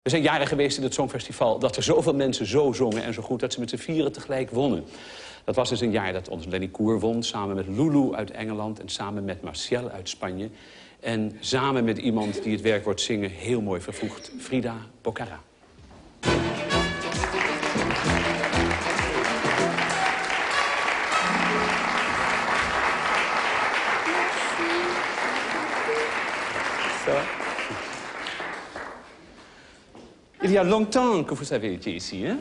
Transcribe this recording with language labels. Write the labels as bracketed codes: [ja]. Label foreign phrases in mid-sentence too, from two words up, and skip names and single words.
[nl] Er zijn jaren geweest in het Songfestival dat er zoveel mensen zo zongen en zo goed dat ze met z'n vieren tegelijk wonnen. Dat was dus een jaar dat ons Lenny Koer won, samen met Lulu uit Engeland en samen met Martial uit Spanje. En samen met iemand die het werkwoord zingen heel mooi vervoegt, Frida Bocara. [fr] Il y a longtemps que vous avez été ici, hein?